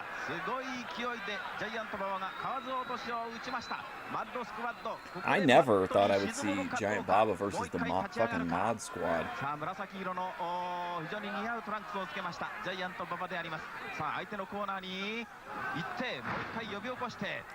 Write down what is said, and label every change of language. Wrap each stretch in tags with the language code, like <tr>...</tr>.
<ja>すごい勢いでジャイアント馬場が河津落としを打ちました。マッドスクワッド。</ja> <en>I never thought I would see Giant Baba versus the fucking Mod Squad.</en> <ja>さあ紫色の非常に似合うトランクスをつけましたジャイアント馬場であります。さあ相手のコーナーに行ってもう一回呼び起こして。</ja>